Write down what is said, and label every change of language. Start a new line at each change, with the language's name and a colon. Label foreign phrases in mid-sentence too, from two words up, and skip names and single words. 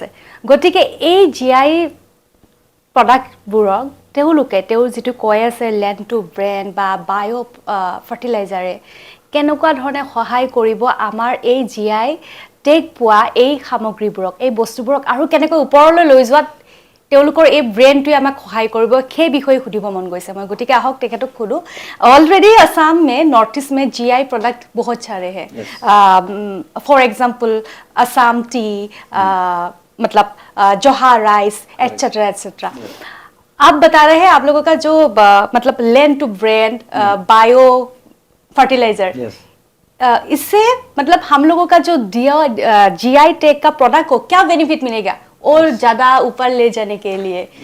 Assamese: গতিকে এই GI প্ৰডাক্টবোৰক তেওঁৰ যিটো কৈ আছে
English: land to brand
Assamese: বা
English: bio fertilizere
Assamese: কেনেকুৱা ধৰণে সহায় কৰিব আমাৰ এই GI টেগ পোৱা এই সামগ্ৰীবোৰক, এই বস্তুবোৰক আৰু কেনেকৈ ওপৰলৈ লৈ যোৱাত তেওঁলোকৰ এই ব্ৰেইনটোৱে আমাক সহায় কৰিব, সেই বিষয়ে সুধিব মন গৈছে মই। গতিকে আহক তেখেতক সোধো।
Hindi: ऑलरेडी असम में, नॉर्थ ईस्ट में GI प्रोडक्ट बहुत सारे हैं।
English: for example
Hindi: असम टी, मतलब जोहा राइस
English: etcetera etcetera.
Hindi: आप बता रहे हैं आप लोगों का जो मतलब
English: land to brand bio fertilizer,
Hindi: इससे मतलब हम लोगों का जो GI टैग का प्रोडक्ट को क्या बेनिफिट मिलेगा और ज्यादा ऊपर ले जाने के लिए?